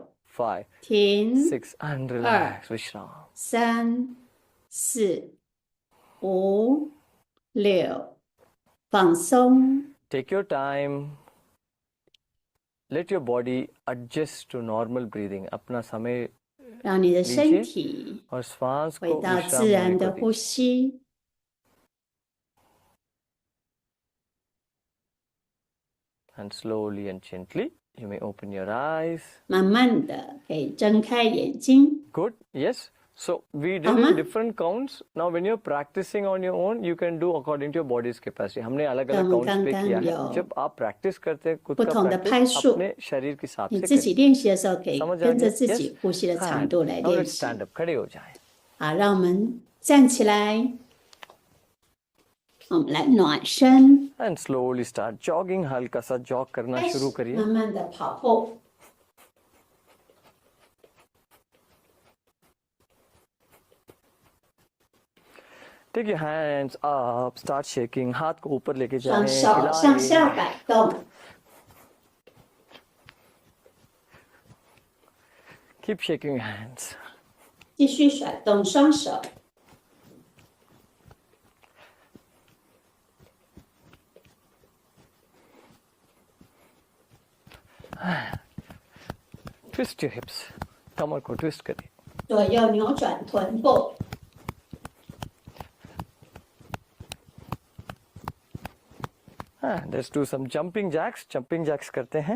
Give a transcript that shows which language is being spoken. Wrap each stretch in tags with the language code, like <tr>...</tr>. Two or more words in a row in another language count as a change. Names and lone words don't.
<zh>5, 停，</zh> <en>6. And relax. विश्राम.</en> <zh>3、4、5、6，放松。</zh> <en>Take your time. Let your body adjust to normal breathing.</en> <hi>अपना समय</hi> <zh>让你的身</zh> <hi>लीजिए</hi> <zh>体</zh> <hi>और श्वास</hi> <zh>回</zh> <hi>को</hi> <zh>到</zh> <hi>विश्राम</hi> <zh>自</zh> <hi>होने</hi> <zh>然</zh> <hi>को</hi> <zh>的呼</zh> <hi>दीजिए.</hi> <zh>吸，</zh> <en>And slowly and gently, you may open your eyes.</en> <zh>慢慢的可以睁开眼睛。</zh> <en>Good. Yes. So we did Ama? in different counts. Now when you're practicing on your own, you can do according to your body's capacity.</en> <hi>हमने अलग अलग हम 刚 counts पे</hi> <zh>刚</zh> <hi>किया है.</hi> <zh>有</zh> <hi>जब आप practice करते हैं खुद</hi> <zh>不</zh> <hi>का</hi> <zh>同的拍</zh> <hi>practice</hi> <zh>数，</zh> <hi>अपने शरीर के हिसाब</hi> <zh>你</zh> <hi>से</hi> <zh>自己</zh> <hi>करिए.</hi> <zh>练习的时候可以</zh> <hi>समझ आ</hi> <zh>跟着</zh> <hi>गया?</hi> <zh>自</zh> <en>Yes.</en> <zh>己呼吸的长</zh> <en>And</en> <zh>度来</zh> <en>now</en> <zh>练</zh> <en>let's</en> <zh>习。</zh> <en>stand up.</en> <hi>खड़े हो जाएं.</hi> <zh>好，让我们站起来，我们来暖身，</zh> <en>And slowly start jogging.</en> <hi>हल्का सा jog करना</hi> <zh>开始</zh> <hi>शुरू करिए.</hi> <zh>慢慢的跑步。</zh> <en>Take your hands up. Start shaking.</en> <hi>हाथ को ऊपर लेके</hi> <zh>双</zh> <hi>जाएं.</hi> <zh>手向下</zh> <hi>हिलाएं.</hi> <zh>摆动，</zh> <en>Keep shaking your hands.</en> <zh>继续甩动双手。</zh> <en>Twist your hips.</en> <hi>कमर को twist करिए.</hi> <zh>左右扭转臀部，</zh> <en>Let's do some jumping jacks. Jumping jacks</en> <hi>करते हैं.</hi>